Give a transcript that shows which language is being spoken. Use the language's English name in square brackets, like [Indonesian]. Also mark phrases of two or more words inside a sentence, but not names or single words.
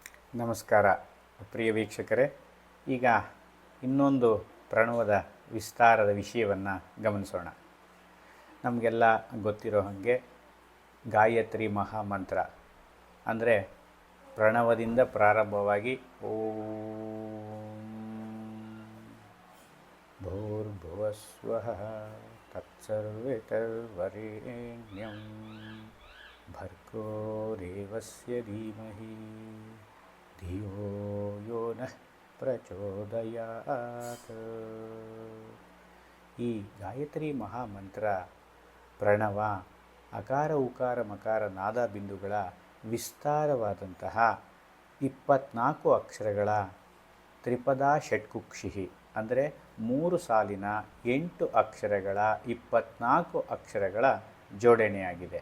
[Kannada] ನಮಸ್ಕಾರ ಪ್ರಿಯ ವೀಕ್ಷಕರೇ. ಈಗ ಇನ್ನೊಂದು ಪ್ರಣವದ ವಿಸ್ತಾರದ ವಿಷಯವನ್ನು ಗಮನಿಸೋಣ. ನಮಗೆಲ್ಲ ಗೊತ್ತಿರೋ ಹಾಗೆ ಗಾಯತ್ರಿ ಮಹಾಮಂತ್ರ ಅಂದರೆ ಪ್ರಣವದಿಂದ ಪ್ರಾರಂಭವಾಗಿ [Sanskrit] ಓಂ ಭೂರ್ಭುವಸ್ವಃ ತತ್ಸರ್ವಿತರ್ವರೆಣ್ಯಂ ಭರ್ಗೋ ದೇವಸ್ಯ ಧೀಮಹಿ ಧಿಯೋ ಯೋ ನಃ ಪ್ರಚೋದಯಾತ್. [Kannada] ಈ ಗಾಯತ್ರಿ ಮಹಾಮಂತ್ರ ಪ್ರಣವ ಅಕಾರ ಉಕಾರ ಮಕಾರ ನಾದ ಬಿಂದುಗಳ ವಿಸ್ತಾರವಾದಂತಹ 24 ಅಕ್ಷರಗಳ ತ್ರಿಪದಾ ಷಟ್ಕುಕ್ಷಿ ಅಂದರೆ 3 ಸಾಲಿನ 8 ಅಕ್ಷರಗಳ 24 ಅಕ್ಷರಗಳ ಜೋಡಣೆಯಾಗಿದೆ.